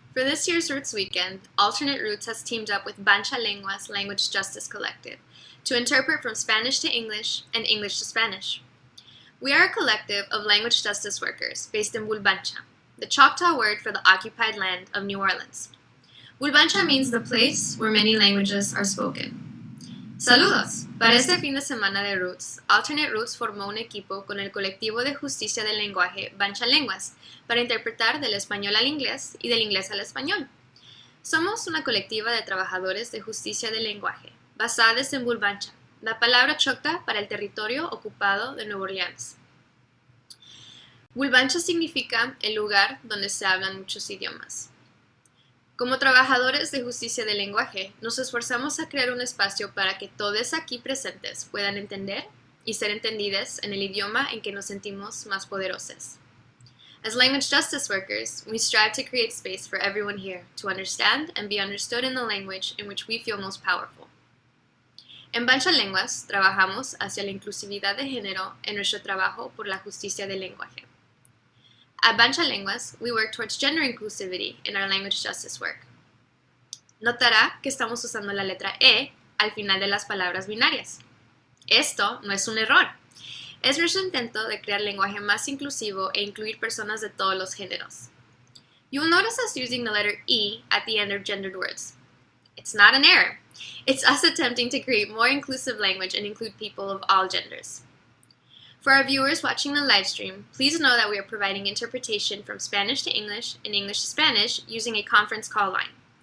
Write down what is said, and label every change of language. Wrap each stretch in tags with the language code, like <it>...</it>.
<en>For this year's Roots Weekend, Alternate Roots has teamed up with Bancha Lenguas Language Justice Collective to interpret from Spanish to English and English to Spanish. We are a collective of language justice workers based in Bulbancha, the Choctaw word for the occupied land of New Orleans. Bulbancha means the place where many languages are spoken.</en> <es>Saludos! Para este fin de semana de Roots, Alternate Roots formó un equipo con el colectivo de justicia del lenguaje Bancha Lenguas para interpretar del español al inglés y del inglés al español. Somos una colectiva de trabajadores de justicia del lenguaje, basados en Bulbancha, la palabra choctaw para el territorio ocupado de Nueva Orleans. Bulbancha significa el lugar donde se hablan muchos idiomas. Como trabajadores de justicia del lenguaje, nos esforzamos a crear un espacio para que todos aquí presentes puedan entender y ser entendidas en el idioma en que nos sentimos más poderosos.</es> <en>As language justice workers, we strive to create space for everyone here to understand and be understood in the language in which we feel most powerful.</en> <es>En Bancha Lenguas, trabajamos hacia la inclusividad de género en nuestro trabajo por la justicia del lenguaje.</es> <en>At Bancha Lenguas, we work towards gender inclusivity in our language justice work.</en> <es>Notará que estamos usando la letra E al final de las palabras binarias. Esto no es un error. Es nuestro intento de crear lenguaje más inclusivo e incluir personas de todos los géneros.</es> <en>You will notice us using the letter E at the end of gendered words. It's not an error. It's us attempting to create more inclusive language and include people of all genders. For our viewers watching the live stream, please know that we are providing interpretation from Spanish to English and English to Spanish using a conference call line.</en>